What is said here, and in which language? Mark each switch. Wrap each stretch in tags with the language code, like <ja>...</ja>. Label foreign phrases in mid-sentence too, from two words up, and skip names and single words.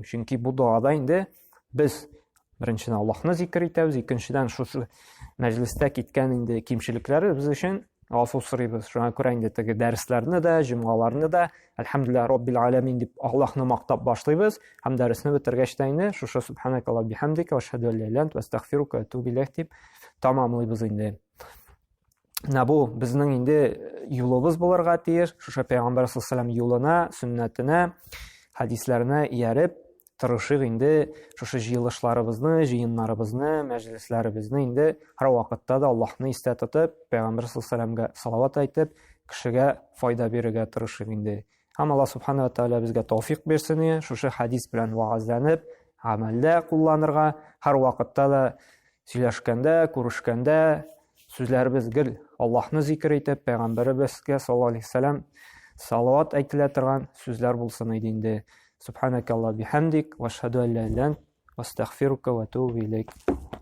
<tt>Чөнки бу дуада инде без беренчедән Аллаһны зикр итәбез, икенчедән шушы мәҗлестә киткән инде кимчелекләребез өчен гафу сорыйбыз. Шуңа күрә инде теге дәресләрне дә, җомгаларны да</tt> <ar>الحمد لله رب العالمين</ar> <tt>дип Аллаһны мактап башлыйбыз һәм дәресне бетергәч тә инде шушы</tt> <ar>سبحانك اللهم وبحمدك وأشهد أن لا إله إلا أنت وأستغفرك وأتوب إليك</ar> <tt>дип тамамлыйбыз инде. Бу безнең инде юлыбыз булырга тиеш, шушы Пәйгамбер</tt> <ar>صلى الله عليه وسلم</ar> <tt>юлына, сөннәтенә, хадисләренә ияреп тырышык инде шушы җыелышларыбызны, җыеннарыбызны, мәҗлесләребезне инде һәр вакытта да Аллаһны истә тотып, Пәйгамбер</tt> <ar>صلى الله عليه وسلم</ar> <tt>салават әйтеп, кешегә файда бирергә тырышык инде. Һәм Аллаһ</tt> <ar>سبحانه وتعالى</ar> <tt>безгә тауфик бирсен, шушы хадис белән ваазланып, гамәлдә кулланырга, һәр вакытта да сөйләшкәндә, күрешкәндә сүзләребез гел Аллаһны зикр итеп, Пәйгамбәребезгә</tt> <ar>صلى الله عليه وسلم</ar> <tt>салават әйтелә торган сүзләр булсын иде инде.</tt> <ar>سبحانك اللهم بحمدك وأشهد أن لا إله إلا أنت وأستغفرك وأتوب إليك.</ar>